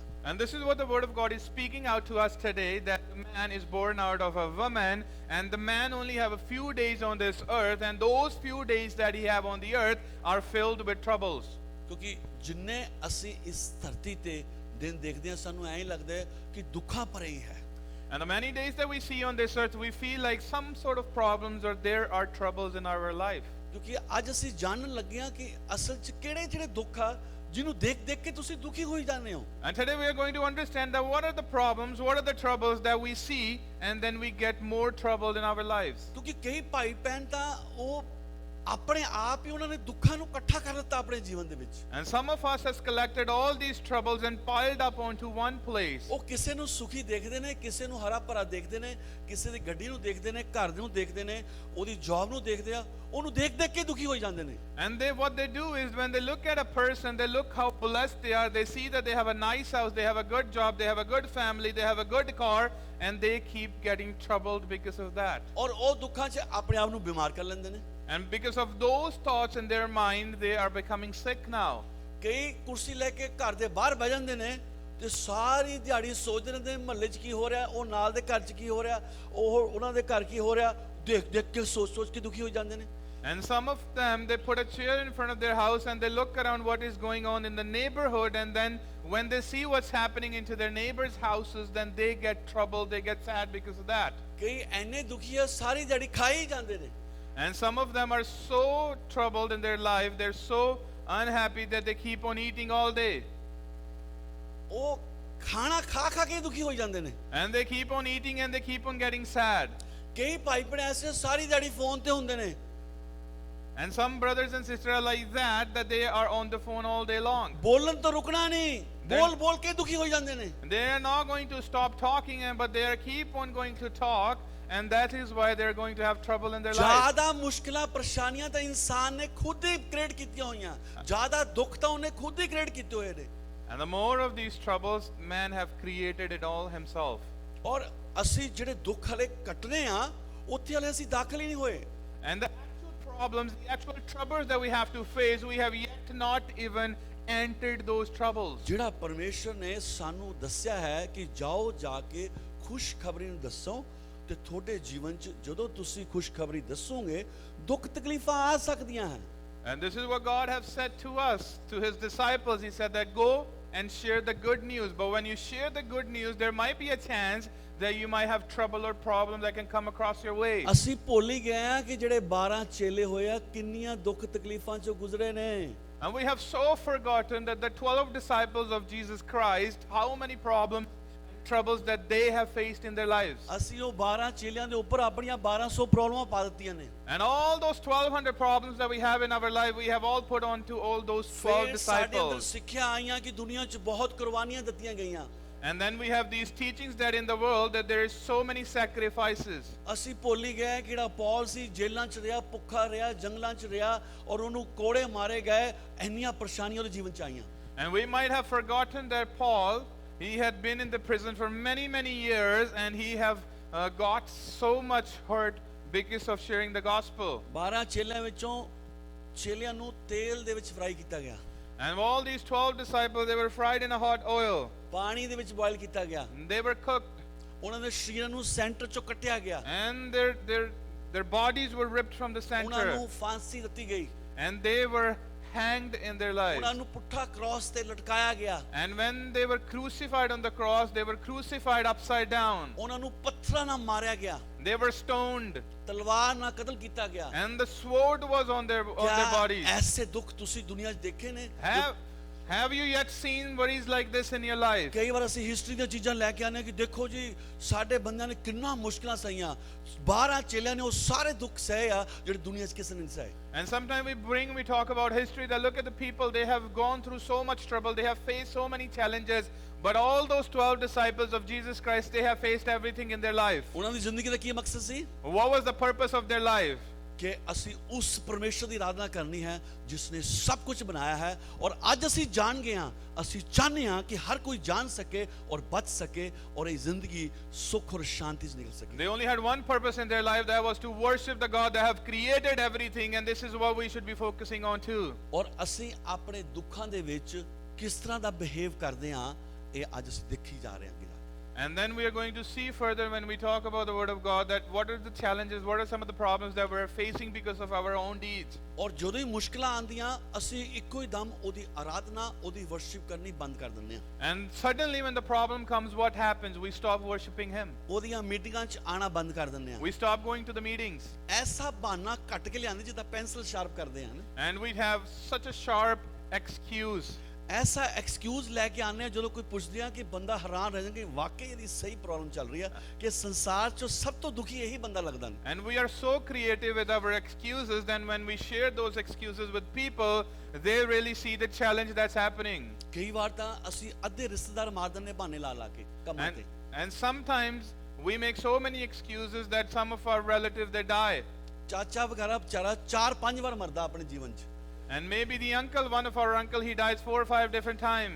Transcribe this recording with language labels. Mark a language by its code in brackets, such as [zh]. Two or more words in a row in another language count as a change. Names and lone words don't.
[en] And this is what the word of God is speaking out to us today, that the man is born out of a woman and the man only have a few days on this earth and those few days that he have on the earth are filled with troubles. [pa] ਕਿਉਂਕਿ ਜਿੰਨੇ ਅਸੀਂ ਇਸ ਧਰਤੀ ਤੇ ਦਿਨ ਦੇਖਦੇ ਹਾਂ ਸਾਨੂੰ ਐਂ ਲੱਗਦਾ ਹੈ ਕਿ ਦੁੱਖਾਂ ਭਰੇ ਹੀ ਹੈ। [en] And the many days that we see on this earth, we feel like some sort of problems or there are troubles in our life. [pa] ਕਿਉਂਕਿ ਅੱਜ ਅਸੀਂ ਜਾਣਨ ਲੱਗੇ ਹਾਂ ਕਿ ਅਸਲ 'ਚ ਕਿਹੜੇ ਜਿਹੜੇ ਦੁੱਖ ਆ ਜਿਹਨੂੰ ਦੇਖ ਦੇਖ ਕੇ ਤੁਸੀਂ ਦੁਖੀ ਹੋਈ ਜਾਂਦੇ ਹੋ। [en] And today we are going to understand that what are the problems, what are the troubles that we see and then we get more troubled in our lives. [pa] ਕਿਉਂਕਿ ਕਈ ਭਾਈ ਭੈਣ ਤਾਂ ਉਹ ਆਪਣੇ ਆਪ ਹੀ ਉਹਨਾਂ ਨੇ ਦੁੱਖਾਂ ਨੂੰ ਇਕੱਠਾ ਕਰ ਦਿੱਤਾ ਆਪਣੇ ਜੀਵਨ ਦੇ ਵਿੱਚ। [en] And some of us has collected all these troubles and piled up onto one place. [pa] ਉਹ ਕਿਸੇ ਨੂੰ ਸੁਖੀ ਦੇਖਦੇ ਨੇ, ਕਿਸੇ ਨੂੰ ਹਰਾ ਭਰਾ ਦੇਖਦੇ ਨੇ, ਕਿਸੇ ਦੀ ਗੱਡੀ ਨੂੰ ਦੇਖਦੇ ਨੇ, ਘਰ ਨੂੰ ਦੇਖਦੇ ਨੇ, ਉਹਦੀ ਜੌਬ ਨੂੰ ਦੇਖਦੇ ਆ, ਉਹਨੂੰ ਦੇਖ ਦੇਖ ਕੇ ਦੁਖੀ ਹੋਈ ਜਾਂਦੇ ਨੇ। [en] And what they do is when they look at a person, they look how blessed they are, they see that they have a nice house, they have a good job, they have a good family, they have a good car, and they keep getting troubled because of that. [pa] ਔਰ ਉਹ ਦੁੱਖਾਂ 'ਚ ਆਪਣੇ ਆਪ ਨੂੰ ਬਿਮਾਰ ਕਰ ਲੈਂਦੇ ਨੇ। [en] And because of those thoughts in their mind, they are becoming sick now. [pa] ਕਈ ਕੁਰਸੀ ਲੈ ਕੇ ਘਰ ਦੇ ਬਾਹਰ ਬਹਿ ਜਾਂਦੇ ਨੇ ਤੇ ਸਾਰੀ ਦਿਹਾੜੀ ਸੋਚਦੇ ਰਹਿੰਦੇ ਨੇ ਮਹੱਲੇ 'ਚ ਕੀ ਹੋ ਰਿਹਾ, ਉਹ ਨਾਲ ਦੇ ਘਰ 'ਚ ਕੀ ਹੋ ਰਿਹਾ, ਉਹ ਉਹਨਾਂ ਦੇ ਘਰ ਕੀ ਹੋ ਰਿਹਾ, ਦੇਖ ਦੇਖ ਕੇ ਸੋਚ ਸੋਚ ਕੇ ਦੁਖੀ ਹੋ ਜਾਂਦੇ ਨੇ। [en] And some of them, they put a chair in front of their house and they look around what is going on in the neighborhood, and then when they see what's happening into their neighbors' houses, then they get troubled, they get sad because of that. [pa] ਕਈ ਐਨੇ ਦੁਖੀ ਆ ਸਾਰੀ ਦਿਹਾੜੀ ਖਾ ਹੀ ਜਾਂਦੇ ਨੇ। [en] And some of them are so troubled in their life, they're so unhappy that they keep on eating all day. [pa] ਉਹ ਖਾਣਾ ਖਾ ਖਾ ਕੇ ਦੁਖੀ ਹੋ ਜਾਂਦੇ ਨੇ। [en] And they keep on eating and they keep on getting sad. [pa] ਕਈ ਭਾਈ ਭੈਣ ਐਸੇ ਸਾਰੀ ਦਿਹਾੜੀ ਫੋਨ ਤੇ ਹੁੰਦੇ ਨੇ। [en] And some brothers and sisters are like that they are on the phone all day long. [pa] ਬੋਲਣ ਤੋਂ ਰੁਕਣਾ ਨਹੀਂ, ਬੋਲ ਬੋਲ ਕੇ ਦੁਖੀ ਹੋ ਜਾਂਦੇ ਨੇ। [en] They are not going to stop talking, but they are keep on going to talk, and that is why they are going to have trouble in their life. [pa] ਜ਼ਿਆਦਾ ਮੁਸ਼ਕਿਲਾਂ ਪਰੇਸ਼ਾਨੀਆਂ ਤਾਂ ਇਨਸਾਨ ਨੇ ਖੁਦ ਹੀ ਕ੍ਰੀਏਟ ਕੀਤੀਆਂ ਹੋਈਆਂ, ਜ਼ਿਆਦਾ ਦੁੱਖ ਤਾਂ ਉਹਨੇ ਖੁਦ ਹੀ ਕ੍ਰੀਏਟ ਕੀਤੇ ਹੋਏ ਨੇ। [en] And the more of these troubles, man have created it all himself. [pa] ਔਰ ਅਸੀਂ ਜਿਹੜੇ ਦੁੱਖ ਹਲੇ ਕੱਟਨੇ ਆ ਉੱਥੇ ਹਲੇ ਅਸੀਂ ਦਾਖਲ ਹੀ ਨਹੀਂ ਹੋਏ। [en] And the actual problems, the actual troubles that we have to face, we have yet not even entered those troubles. [pa] ਜਿਹੜਾ ਪਰਮੇਸ਼ਰ ਨੇ ਸਾਨੂੰ ਦੱਸਿਆ ਹੈ ਕਿ ਜਾਓ ਜਾ ਕੇ ਖੁਸ਼ਖਬਰੀ ਨੂੰ ਦੱਸੋ ਤੇ ਤੁਹਾਡੇ ਜੀਵਨ 'ਚ ਜਦੋਂ ਤੁਸੀਂ ਖੁਸ਼ਖਬਰੀ ਦੱਸੋਗੇ ਦੁੱਖ ਤਕਲੀਫਾਂ ਆ ਸਕਦੀਆਂ ਹਨ। [en] And this is what God has said to us, to his disciples. He said that go and share the good news. But when you share the good news, there might be a chance that you might have trouble or problems that can come across your way. [pa] ਅਸੀਂ ਭੁੱਲ ਹੀ ਗਏ ਆ ਕਿ ਜਿਹੜੇ 12 ਚੇਲੇ ਹੋਏ ਆ ਕਿੰਨੀਆਂ ਦੁੱਖ ਤਕਲੀਫਾਂ 'ਚੋਂ ਗੁਜ਼ਰੇ ਨੇ। [en] And we have so forgotten that the 12 disciples of Jesus Christ, how many problems, troubles that they have faced in their lives. [pa] ਅਸੀਂ ਉਹ 12 ਚੇਲਿਆਂ ਦੇ ਉੱਪਰ ਆਪਣੀਆਂ 1200 ਪ੍ਰੋਬਲਮਾਂ ਪਾ ਦਿੱਤੀਆਂ ਨੇ। [en] And all those 1200 problems that we have in our life, we have all put onto all those 12 [pa] ਸਾਡੇ ਅੰਦਰ [en] disciples. [pa] ਸਿੱਖਿਆ ਆਈਆਂ ਕਿ ਦੁਨੀਆ 'ਚ ਬਹੁਤ ਕੁਰਬਾਨੀਆਂ ਦਿੱਤੀਆਂ ਗਈਆਂ। [en] And then we have these teachings that in the world that there is so many sacrifices. [pa] ਅਸੀਂ ਭੁੱਲ ਹੀ ਗਏ ਕਿ ਜਿਹੜਾ ਪੌਲ ਸੀ ਜੇਲ੍ਹਾਂ 'ਚ ਰਿਹਾ, ਭੁੱਖਾ ਰਿਹਾ, ਜੰਗਲਾਂ 'ਚ ਰਿਹਾ ਔਰ ਉਹਨੂੰ ਕੋੜੇ ਮਾਰੇ ਗਏ, ਇੰਨੀਆਂ ਪਰੇਸ਼ਾਨੀਆਂ ਉਹਦੇ ਜੀਵਨ 'ਚ ਆਈਆਂ। [en] And we might have forgotten that Paul, he had been in the prison for many years, and he have got so much hurt because of sharing the gospel. [pa] 12 ਚੇਲਿਆਂ ਵਿੱਚੋਂ ਚੇਲਿਆਂ ਨੂੰ ਤੇਲ ਦੇ ਵਿੱਚ ਫਰਾਈ ਕੀਤਾ ਗਿਆ, [en] And all these 12 disciples, they were fried in a hot oil. [pa] ਪਾਣੀ ਦੇ ਵਿੱਚ ਬੋਇਲ ਕੀਤਾ ਗਿਆ, [en] They were cooked, [pa] ਉਹਨਾਂ ਦੇ ਸਰੀਰਾਂ ਨੂੰ ਸੈਂਟਰ ਚੋਂ ਕੱਟਿਆ ਗਿਆ, [en] and their bodies were ripped from the [pa] ਉਹਨਾਂ [en] center, [pa] ਨੂੰ ਫਾਂਸੀ ਦਿੱਤੀ ਗਈ, [en] and they were hanged in their lives. [pa] ਉਹਨਾਂ ਨੂੰ ਪੁੱਠਾ ਕ੍ਰਾਸ ਤੇ ਲਟਕਾਇਆ ਗਿਆ, [en] And when they were crucified on the cross, they were crucified upside down. [pa] ਉਹਨਾਂ ਨੂੰ ਪੱਥਰਾਂ ਨਾਲ ਮਾਰਿਆ ਗਿਆ, [en] They were stoned, [pa] ਤਲਵਾਰ ਨਾਲ ਕਤਲ ਕੀਤਾ ਗਿਆ। [en] and the sword was on their [pa] ਕਿਆ [en] bodies. [pa] ਐਸੇ ਦੁੱਖ ਤੁਸੀਂ ਦੁਨੀਆ 'ਚ ਦੇਖੇ ਨੇ? [en] Have you yet seen worries like this in your life? [pa] ਕਈ ਵਾਰ ਅਸੀਂ ਹਿਸਟਰੀ ਦੀਆਂ ਚੀਜ਼ਾਂ ਲੈ ਕੇ ਆਨੇ ਕਿ ਦੇਖੋ ਜੀ ਸਾਡੇ ਬੰਦਿਆਂ ਨੇ ਕਿੰਨਾ ਮੁਸ਼ਕਲਾਂ ਸਹੀਆਂ, 12 ਚੇਲਿਆਂ ਨੇ ਉਹ ਸਾਰੇ ਦੁੱਖ ਸਹੇ ਆ ਜਿਹੜੇ ਦੁਨੀਆ 'ਚ ਕਿਸੇ ਨੇ ਨਹੀਂ ਸਹੇ। [en] And sometimes we talk about history, that look at the people, they have gone through so much trouble, they have faced so many challenges, but all those 12 disciples of Jesus Christ, they have faced everything in their life. [pa] ਉਹਨਾਂ ਦੀ ਜ਼ਿੰਦਗੀ ਦਾ ਕੀ ਮਕਸਦ ਸੀ? [en] What was the purpose of their life? [pa] ਕਿ ਅਸੀਂ ਉਸ ਪਰਮੇਸ਼ਰ ਦੀ ਆਰਾਧਨਾ ਕਰਨੀ ਹੈ ਜਿਸ ਨੇ ਸਭ ਕੁਝ ਬਣਾਇਆ ਹੈ, ਔਰ ਅੱਜ ਅਸੀਂ ਜਾਣ ਗਏ ਹਾਂ, ਅਸੀਂ ਚਾਹੁੰਦੇ ਹਾਂ ਕਿ ਹਰ ਕੋਈ ਜਾਣ ਸਕੇ ਔਰ ਬਚ ਸਕੇ ਔਰ ਇਹ ਜ਼ਿੰਦਗੀ ਸੁੱਖ ਔਰ ਸ਼ਾਂਤੀ 'ਚ ਨਿਕਲ ਸਕੇ। [en] They only had one purpose in their life, that was to worship the God that have created everything, and this is what we should be focusing on too. [pa] ਔਰ ਅਸੀਂ ਆਪਣੇ ਦੁੱਖਾਂ ਦੇ ਵਿੱਚ ਕਿਸ ਤਰ੍ਹਾਂ ਦਾ ਬਿਹੇਵ ਕਰਦੇ ਹਾਂ, ਇਹ ਅੱਜ ਅਸੀਂ ਦੇਖੀ ਜਾ ਰਹੇ ਹਾਂ। [en] And then we are going to see further when we talk about the word of God, that what are the challenges, what are some of the problems that we're facing because of our own deeds. [pa] ਔਰ ਜਦੋਂ ਹੀ ਮੁਸ਼ਕਲਾਂ ਆਉਂਦੀਆਂ ਅਸੀਂ ਇੱਕੋ ਹੀ ਦਮ ਉਹਦੀ ਆਰਾਧਨਾ, ਉਹਦੀ ਵਰਸ਼ਿਪ ਕਰਨੀ ਬੰਦ ਕਰ ਦਿੰਦੇ ਹਾਂ। [en] And suddenly when the problem comes, what happens? We stop worshiping him. [pa] ਉਹਦੀਆਂ ਮੀਟਿੰਗਾਂ 'ਚ ਆਣਾ ਬੰਦ ਕਰ ਦਿੰਦੇ ਹਾਂ। [en] We stop going to the meetings. [pa] ਐਸਾ ਬਹਾਨਾ ਕੱਟ ਕੇ ਲਿਆਂਦੇ ਜਿੱਦਾਂ [en] pencil sharp [pa] ਕਰਦੇ ਹਨ। [en] And we have such a sharp excuse. [pa] ਐਸਾ ਐਕਸਕਿਊਜ਼ ਲੈ ਕੇ ਆਨੇ ਆ ਜਦੋਂ ਕੋਈ ਪੁੱਛਦੇ ਆ ਕਿ ਬੰਦਾ ਹੈਰਾਨ ਰਹਿ ਜਾਂਦਾ ਕਿ ਵਾਕਈ ਇਹਦੀ ਸਹੀ ਪ੍ਰੋਬਲਮ ਚੱਲ ਰਹੀ ਆ, ਕਿ ਸੰਸਾਰ 'ਚ ਸਭ ਤੋਂ ਦੁਖੀ ਇਹੀ ਬੰਦਾ ਲੱਗਦਾ ਨੇ। [en] And we are so creative with our excuses, then when we share those excuses with people, they really see the challenge that's happening. [pa] ਕਈ ਵਾਰ ਤਾਂ ਅਸੀਂ ਅੱਧੇ ਰਿਸ਼ਤੇਦਾਰ ਮਾਰ ਦਿੰਦੇ ਬਹਾਨੇ ਲਾ ਲਾ ਕੇ ਕੰਮਾਂ ਤੇ। [en] And sometimes we make so many excuses that some of our relatives, they die. [pa] ਚਾਚਾ ਵਗੈਰਾ ਵਿਚਾਰਾ 4-5 ਵਾਰ ਮਰਦਾ ਆਪਣੇ ਜੀਵਨ 'ਚ। [en] And maybe the uncle, one of our uncle, he dies 4 or 5 different times.